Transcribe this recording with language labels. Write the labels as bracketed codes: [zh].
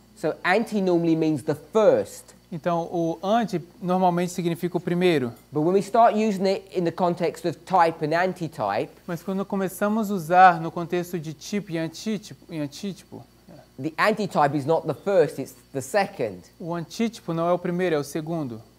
[en] So anti normally means the first. [pt] Então o anti normalmente significa o primeiro. [en] But when we start using it in the context of type and antitype, [pt] mas quando começamos a usar no contexto de tipo e antítipo, [en] the antitype is not the first, it's the second. [pt] O antítipo não é o primeiro, é o segundo.